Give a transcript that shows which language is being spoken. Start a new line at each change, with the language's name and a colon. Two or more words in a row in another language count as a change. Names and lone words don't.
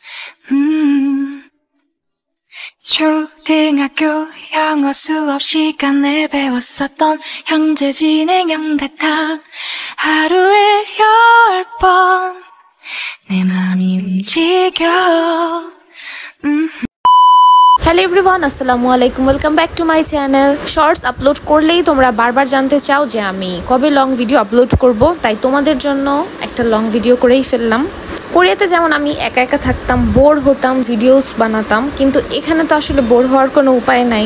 Korean: 초등학교 영어 수업 시간에 배웠었던 형제 진행형 같아. 하루에 10번 내 맘이 움직여.
English: Hello everyone,
Arabic: السلام عليكم,
English: welcome back to my channel.
Bangla: শর্টস আপলোড করলেই তোমরা বারবার জানতে চাও যে আমি কবে
English: long video
Bangla: আপলোড করব, তাই তোমাদের জন্য একটা
English: long video
Bangla: করেই ফেললাম। কোরিয়াতে যেমন আমি একা একা থাকতাম, বোর হতাম, ভিডিওস বানাতাম, কিন্তু এখানে তো আসলে বোর হওয়ার কোনো উপায় নাই।